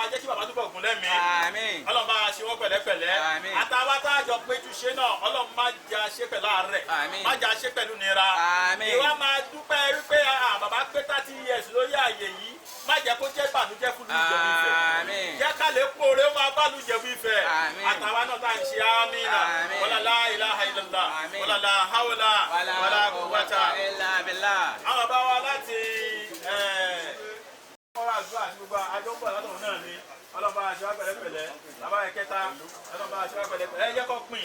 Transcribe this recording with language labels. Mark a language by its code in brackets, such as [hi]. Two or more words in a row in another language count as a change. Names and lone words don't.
[yo] jẹ́ kí bàbá túbọ̀ gùn lẹ́mìí ọlọ́run bá wa ṣe wọ́n pẹ̀lẹ́pẹ̀lẹ́ àtàwọn àjọ péjú ṣe náà ọlọ́run má jà ṣe pẹ̀lú àárẹ̀ má jà ṣe pẹ̀lú nira ìwà máa dúpẹ́ wípé bàbá pé 30 years lórí àyè yìí má jẹ́ kó jẹ́ ìbànújẹ́ fún Ìjẹ̀bú Ifẹ̀ jẹ́ ká lè pòórè ó máa bá lu Ìjẹ̀bú Ifẹ̀ àtàwọn náà tá à ń ṣe àmínà [ar] ولا لا إله إلا الله ولا لا حول ولا قوة إلا بالله. [yo] àwọn bàbá wa láti ọ̀rọ̀ àdúrà àti gbogbo àjọ ń bọ̀ látọ̀hún náà ni ọlọ́ba aṣọ pẹ̀lẹ́pẹ̀lẹ́ bàbá ẹ̀kẹta ọlọ́ba aṣọ pẹ̀lẹ́pẹ̀lẹ́ ẹ jẹ́ kó pín.